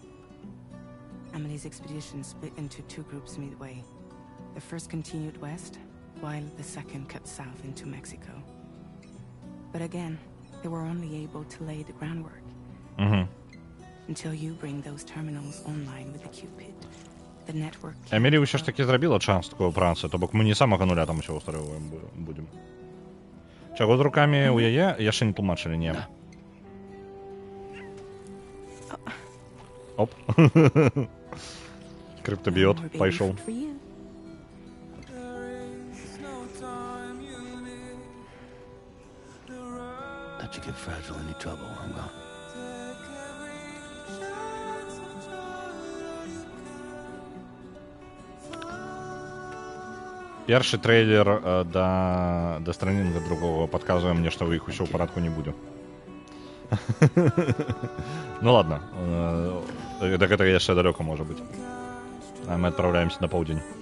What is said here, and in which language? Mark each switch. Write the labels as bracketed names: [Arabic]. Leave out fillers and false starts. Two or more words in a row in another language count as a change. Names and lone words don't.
[English] Emily's expedition split into two groups midway. The first continued west, while the second cut south into Mexico. But again, they were only able to lay the groundwork. Until you bring those terminals online with the Cupid. The network... [Belarusian] Емілі ўсё ж таки зрабіла частку працы, то бок мы не самага нуля там усё ўсталёўваем будем. Чаго з рукамі ў яе яшчэ не тлумачылі, не. Оп. Криптобиот пайшоў. [English] Let you get fragile any trouble, I'm gone. [Belarusian] Першы трейлер да странінга другого падказвае мне, што ў іх усё ў парадку не будзе. Ну ладно, да гэтага яшчэ далёка можа быць. А мы адпраўляемся на поўдзень.